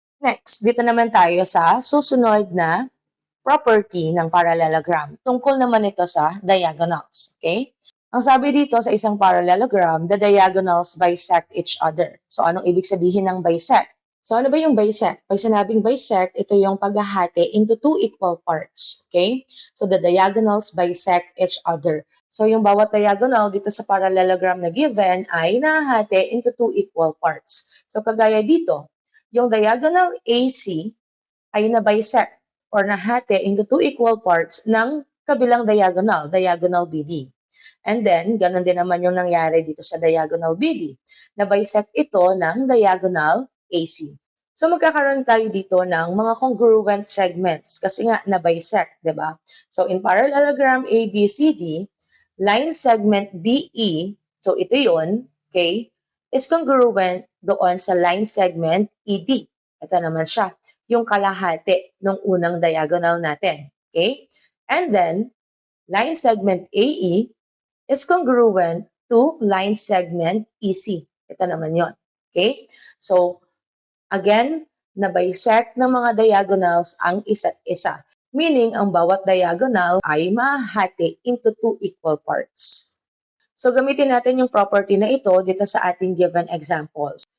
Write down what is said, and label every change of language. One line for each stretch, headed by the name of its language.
Filipino: Next, dito naman tayo sa susunod na property ng parallelogram. Tungkol naman ito sa diagonals. Okay? Ang sabi dito sa isang parallelogram,
English: the diagonals bisect each other.
Filipino: So anong ibig sabihin ng bisect? So ano ba yung bisect? Pag sinabing bisect, ito yung paghahati
English: into two equal parts.
Filipino: Okay?
English: So the diagonals bisect each other.
Filipino: So yung bawat diagonal dito sa parallelogram na given ay nahahati
English: into two equal parts.
Filipino: So kagaya dito, yung diagonal AC ay na-bisect or nahati
English: into two equal parts
Filipino: ng kabilang diagonal, diagonal BD. And then, ganun din naman yung nangyari dito sa diagonal BD. Na-bisect ito ng diagonal AC. So magkakaroon tayo dito ng mga congruent segments kasi nga na-bisect, di ba?
English: So in parallelogram ABCD, line segment BE,
Filipino: so ito yun,
English: okay, is congruent doon sa line segment ED.
Filipino: Ito naman siya, yung kalahati ng unang diagonal natin. Okay?
English: And then, line segment AE is congruent to line segment EC.
Filipino: Ito naman yon. Okay? So, again, na-bisect ng mga diagonals ang isa't isa. Meaning, ang bawat diagonal ay mahati
English: into two equal parts.
Filipino: So, gamitin natin yung property na ito dito sa ating given examples.